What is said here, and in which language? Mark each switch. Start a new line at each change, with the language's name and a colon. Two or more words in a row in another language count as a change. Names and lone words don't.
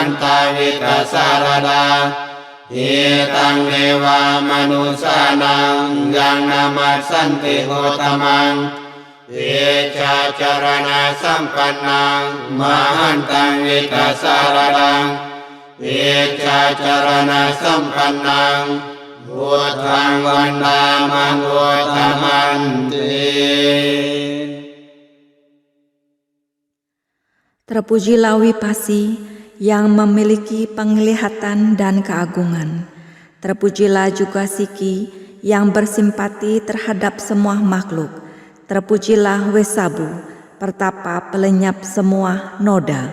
Pali: นตาวิกัสสารดาอิตังเทวามนุสานังยังนามัสสันติโหตมังเอชาจารณะสัมปันนังมหันตังวิกัสสารดังเอชาจารณะสัมปันนังพุทธังวันดามังโวตมันติ
Indonesian: Terpujilah Wipasi yang memiliki penglihatan dan keagungan. Terpujilah juga Siki yang bersimpati terhadap semua makhluk. Terpujilah Wesabu, pertapa pelenyap semua noda.